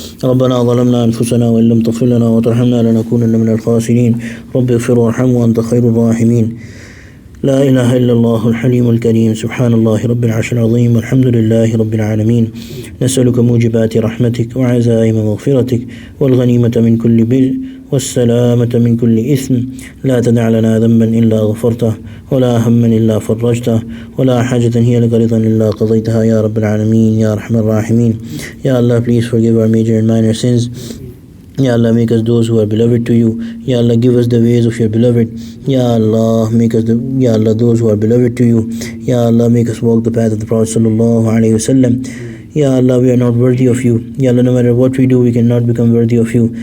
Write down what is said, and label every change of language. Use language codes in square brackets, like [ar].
[ar] ربنا ظلمنا انفسنا وان لم تغفر لنا وترحمنا لنكونن من الخاسرین. رب اغفر وارحم وانت خیر الراحمین. لا الہ الا اللہ الحلیم الکریم. سبحان اللہ رب العرش العظیم. الحمد للہ رب العالمین. نسألك موجبات رحمتك وعزائم مغفرتك والغنیمة من كل بر والسلامة من كل إثم لا تدع لنا ذنبا إلا غفرته ولا هما إلا فرجته ولا حاجة هي لك رضا إلا قضيتها يا رب العالمين يا أرحم الراحمين. [en] Ya Allah, please forgive our major and minor sins. Ya Allah, make us those who are beloved to you. Ya Allah, give us the ways of your beloved. Ya Allah, make us Ya Allah, those who are beloved to you. Ya Allah, make us walk the path of the Prophet [ar] sallallahu alaihi wasallam. [en] Ya Allah, we are not worthy of you. Ya Allah, no matter what we do, we cannot become worthy of you.